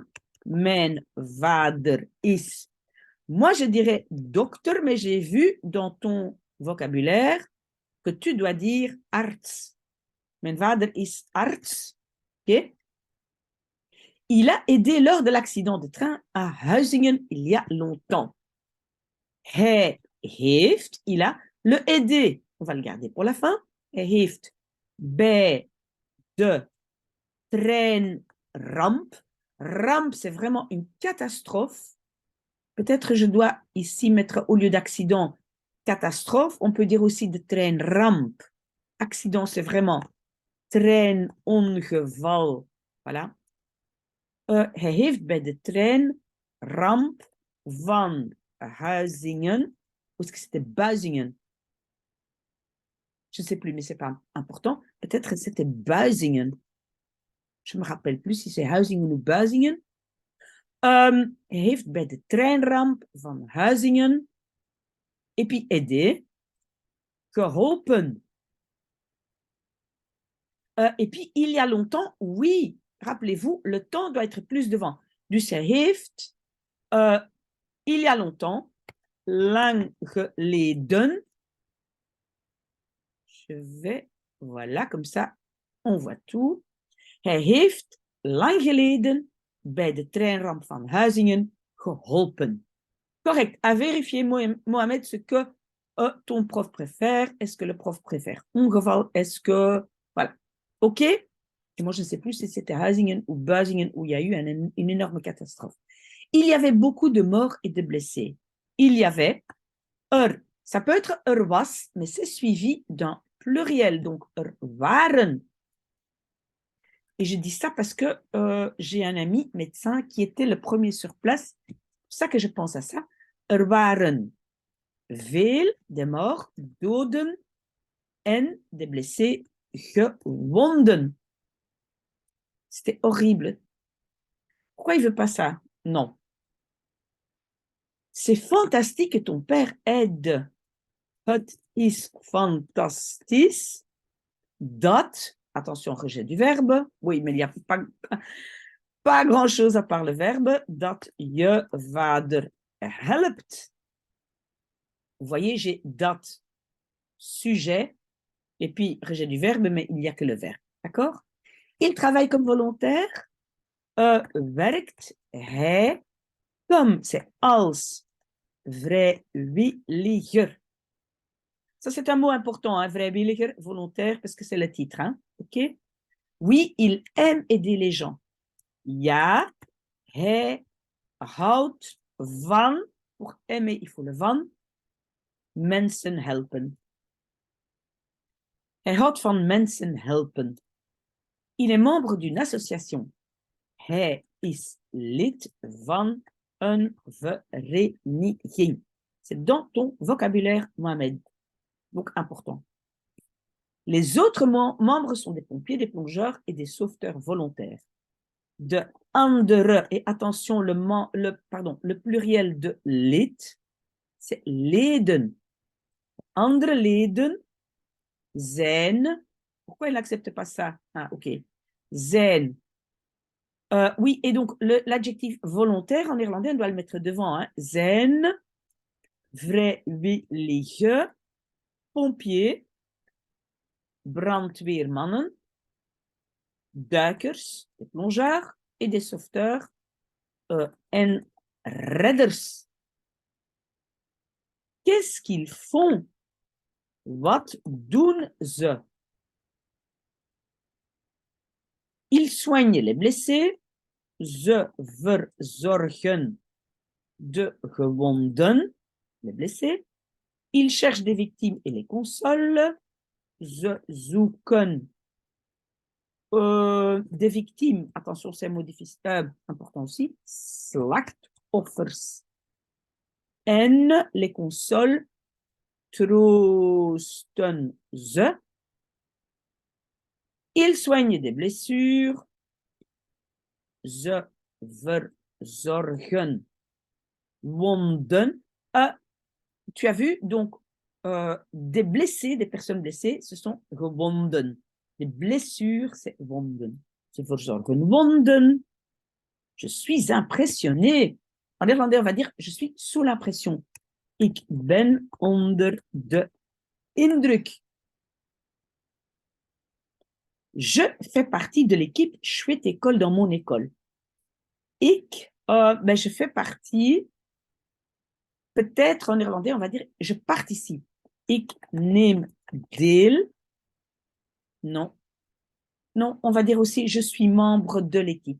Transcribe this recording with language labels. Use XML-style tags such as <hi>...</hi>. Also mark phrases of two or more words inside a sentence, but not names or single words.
<nl>Mijn vader is.</nl> <fr>Moi, je dirais docteur, mais j'ai vu dans ton vocabulaire que tu dois dire arts.</fr> <nl>Mijn vader is arts. OK?</nl> <fr>Il a aidé lors de l'accident de train à Huizingen il y a longtemps.</fr> <nl>Hij heeft,</nl> <fr>il a, le aider. On va le garder pour la fin.</fr> <nl>Hij heeft bij de treinramp.</nl> <fr>Rampe, c'est vraiment une catastrophe. Peut-être je dois ici mettre au lieu d'accident, catastrophe. On peut dire aussi</fr> <nl>de treinramp.</nl> <fr>Accident, c'est vraiment treinongeval. Voilà.</fr> <nl>Hij heeft bij de treinramp van Huizingen,</nl> <fr>ou est-ce que c'était Buizingen? Je ne sais plus, mais ce n'est pas important. Peut-être que c'était Buizingen. Je ne me rappelle plus si c'est Huizingen ou Buizingen.</fr> <nl>Hij heeft bij de treinramp van Huizingen,</nl> <fr>et puis aidé, geholpen. Et puis, il y a longtemps, oui, rappelez-vous, le temps doit être plus devant.</fr> <nl>Dus hij heeft,</nl> <fr>il y a longtemps,</fr> <nl>lang geleden,</nl> <fr>je vais, voilà, comme ça, on voit tout.</fr> <nl>Hij heeft lang geleden bij de treinramp van Huizingen geholpen.</nl> <fr>Correct. À vérifier, Mohamed, ce que ton prof préfère. Est-ce que le prof préfère ongeval? Est-ce que... Voilà. OK? Et moi, je ne sais plus si c'était Huizingen ou Buizingen où il y a eu une énorme catastrophe. Il y avait beaucoup de morts et de blessés. Il y avait, ça peut être was, mais c'est suivi d'un pluriel. Donc, waren. Et je dis ça parce que j'ai un ami médecin qui était le premier sur place. C'est pour ça que je pense à ça.</fr> <nl>Waren veel de morts, doden en de blessés, gewonden.</nl> <fr>C'était horrible. Pourquoi il ne veut pas ça? Non. C'est fantastique que ton père aide.</fr> <nl>Het is fantastisch dat,</nl> <fr>attention, rejet du verbe, oui, mais il n'y a pas grand-chose à part le verbe,</fr> <nl>dat je vader helpt.</nl> <fr>Vous voyez, j'ai dat, sujet, et puis rejet du verbe, mais il n'y a que le verbe. D'accord? Il travaille comme volontaire.</fr> <nl>Werkt hij</nl> <fr>comme, c'est</fr> <nl>als vrijwilliger.</nl> <fr>Ça, c'est un mot important, hein, vrijwilliger, volontaire, parce que c'est le titre. Hein? OK? Oui, il aime aider les gens.</fr> <nl>Ja, hij houdt van,</nl> <fr>pour aimer, il faut le van,</fr> <nl>mensen helpen. Hij houdt van mensen helpen.</nl> <fr>Il est membre d'une association.</fr> <nl>Hij is lid van een vereniging.</nl> <fr>C'est dans ton vocabulaire, Mohamed. Donc, important. Les autres membres sont des pompiers, des plongeurs et des sauveteurs volontaires.</fr> <nl>De andere,</nl> <fr>et attention, le pluriel de lid, c'est leden.</fr> <nl>Andere leden zijn,</nl> <fr>pourquoi il n'accepte pas ça? Ah, ok.</fr> <nl>Zijn.</nl> <fr>Oui, et donc l'adjectif volontaire en néerlandais, on doit le mettre devant. Hein.</fr> <nl>Zijn, vrijwillige, pompier, brandweermannen, duikers,</nl> <fr>des plongeurs et des sauveteurs</fr> <nl>en redders.</nl> <fr>Qu'est-ce qu'ils font?</fr> <nl>Wat doen ze?</nl> <fr>Ils soignent les blessés.</fr> <nl>Ze verzorgen de gewonden,</nl> <fr>les blessés. Ils cherchent des victimes et les consolent.</fr> <nl>Ze zoeken</nl> <fr>des victimes. Attention, c'est un mot difficile, important aussi.</fr> <nl>Slachtoffers. En</nl> <fr>les consolent.</fr> <nl>Troosten ze.</nl> <fr>Ils soignent des blessures.</fr> <nl>Ze verzorgen wonden.</nl> <fr>Tu as vu, donc, des blessés, des personnes blessées, ce sont gewonden. Des blessures, c'est wonden.</fr> <nl>Ze verzorgen wonden.</nl> <fr>Je suis impressionné. En néerlandais, on va dire, je suis sous l'impression.</fr> <nl>Ik ben onder de indruk.</nl> <fr>Je fais partie de l'équipe Chouette École dans mon école. Je fais partie, peut-être en néerlandais, on va dire, je participe.</fr> <nl>Ik neem deel Non.</nl> <fr>Non, on va dire aussi je suis membre de l'équipe.</fr>